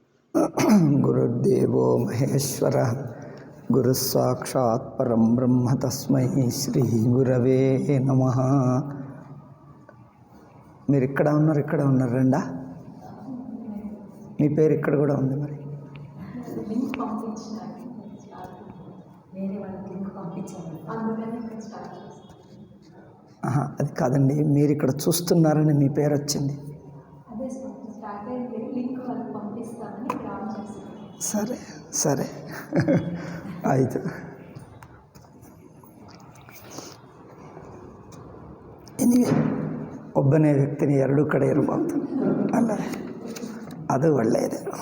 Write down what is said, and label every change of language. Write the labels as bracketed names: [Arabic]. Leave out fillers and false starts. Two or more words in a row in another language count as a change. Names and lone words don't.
[Sanskrit] ಗುರುರ್ದೇವೋ ಮಹೇಶ್ವರ ಗುರುಸ್ಸಾಕ್ಷಾತ್ ಪರಂ ಬ್ರಹ್ಮ తస్మై శ్రీ గురవే నమః. [Telugu] మీరు ఇక్కడ ఉన్నారండా? మీ పేరు ఇక్కడ కూడా ఉంది మరి. అది కాదండి, మీరు ఇక్కడ చూస్తున్నారని మీ పేరు వచ్చింది. [Kannada] ಸರಿ ಸರಿ ಆಯಿತು. ನಿಮಗೆ ಒಬ್ಬನೇ ವ್ಯಕ್ತಿನಿ ಎರಡೂ ಕಡೆ ಇರಬಾರ್ದು ಅಲ್ಲ, ಅದು ಒಳ್ಳೆಯದು.